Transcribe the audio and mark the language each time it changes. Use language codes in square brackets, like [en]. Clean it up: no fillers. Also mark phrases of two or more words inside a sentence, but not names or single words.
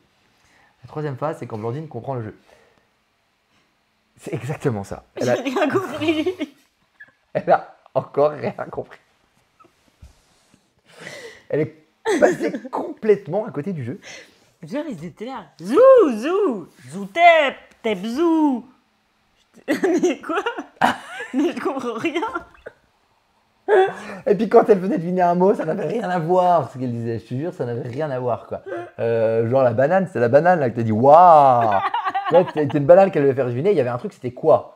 [fr] La troisième phase, c'est quand Blandine comprend le jeu. C'est exactement ça. J'ai rien compris. Elle a encore rien compris. Elle est passée complètement à côté du jeu. Genre, ils étaient là. Zou, zou, zou, tep, tep, zou. Mais quoi? Mais je comprends rien. Et puis quand elle venait de deviner un mot, ça n'avait rien à voir ce qu'elle disait. Je te jure, ça n'avait rien à voir quoi. Genre la banane, c'est la banane là que t'as dit waouh. Là, c'était une banane qu'elle devait faire deviner. Il y avait un truc, c'était quoi?